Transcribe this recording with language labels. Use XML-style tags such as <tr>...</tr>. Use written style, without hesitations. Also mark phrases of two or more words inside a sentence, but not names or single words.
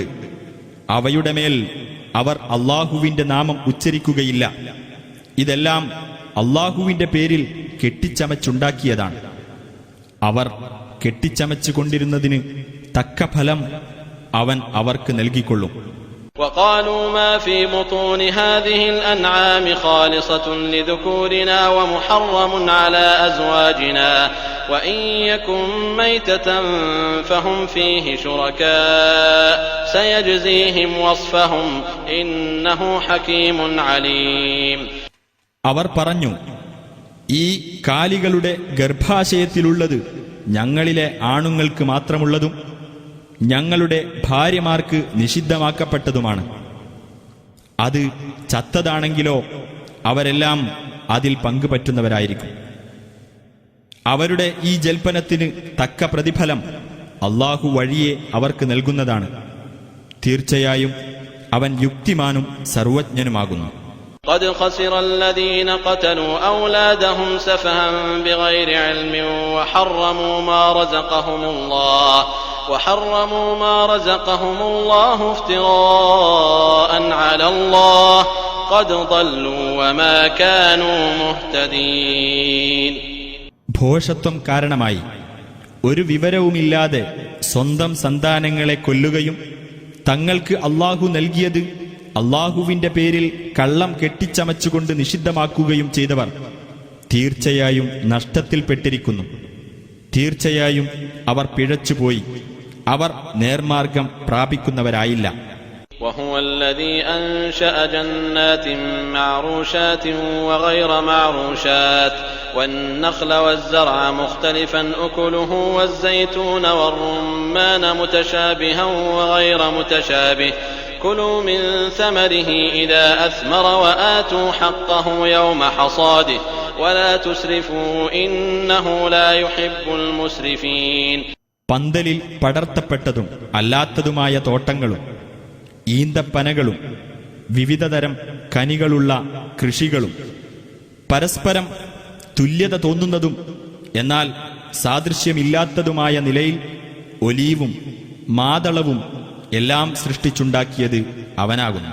<ml>അവയുടെ മേൽ അവർ അള്ളാഹുവിന്റെ നാമം ഉച്ചരിക്കുകയില്ല. ഇതെല്ലാം അള്ളാഹുവിന്റെ പേരിൽ കെട്ടിച്ചമച്ചുണ്ടാക്കിയതാണ്. അവർ കെട്ടിച്ചമച്ചു കൊണ്ടിരുന്നതിന് തക്ക ഫലം അവൻ അവർക്ക് നൽകിക്കൊള്ളും.</ml> <ar>وقالوا ما في بطون هذه الأنعام خالصة لذكورنا ومحرم على أزواجنا وإن يكن ميتة فهم فيه شركاء سيجزيهم وصفهم إنه حكيم عليم.</ar> <ml>അവർ പറഞ്ഞു, ഈ കാലികളുടെ ഗർഭാശയത്തിലുള്ളത് ഞങ്ങളിലെ ആണുങ്ങൾക്ക് മാത്രമുള്ളതും ഞങ്ങളുടെ ഭാര്യമാർക്ക് നിഷിദ്ധമാക്കപ്പെട്ടതുമാണ്. അത് ചത്തതാണെങ്കിലോ അവരെല്ലാം അതിൽ പങ്കുപറ്റുന്നവരായിരിക്കും. അവരുടെ ഈ ജൽപ്പനത്തിന് തക്ക പ്രതിഫലം അള്ളാഹു വഴിയെ അവർക്ക് നൽകുന്നതാണ്. തീർച്ചയായും അവൻ യുക്തിമാനും സർവജ്ഞനുമാകുന്നു.</ml> <ar>قد خسر الذين قتلوا أولادهم سفها بغير علم وحرموا ما رزقهم الله افتراء على الله قد ضلوا وما كانوا مهتدين.</ar> <ml>ഭോഷത്വം കാരണമായി ഒരു വിവരവുമില്ലാതെ സ്വന്തം സന്താനങ്ങളെ കൊല്ലുകയും തങ്ങൾക്ക് അള്ളാഹു നൽകിയത് അള്ളാഹുവിന്റെ പേരിൽ കള്ളം കെട്ടിച്ചമച്ചുകൊണ്ട് നിഷിദ്ധമാക്കുകയും ചെയ്തവർ തീർച്ചയായും നഷ്ടത്തിൽപ്പെട്ടിരിക്കുന്നു. തീർച്ചയായും അവർ പിഴച്ചുപോയി. അവർ നേർമാർഗം പ്രാപിക്കുന്നവരായില്ല.</ml> <ar>وهو الذي أنشأ جنات معروشات وغير معروشات والنخل والزرع مختلفا أكله والزيتون والرمان متشابها وغير متشابه كلوا من ثمره إذا أثمر وآتوا حقه يوم حصاده ولا تسرفوا إنه لا يحب المسرفين.</ar> <ml>പന്തലിൽ പടർത്തപ്പെട്ടതും അല്ലാത്തതുമായ തോട്ടങ്ങളും ഈന്തപ്പനകളും വിവിധതരം കനികളുള്ള കൃഷികളും പരസ്പരം തുല്യത തോന്നുന്നതും എന്നാൽ സാദൃശ്യമില്ലാത്തതുമായ നിലയിൽ ഒലീവും മാതളവും എല്ലാം സൃഷ്ടിച്ചുണ്ടാക്കിയത് അവനാകുന്നു.</ml>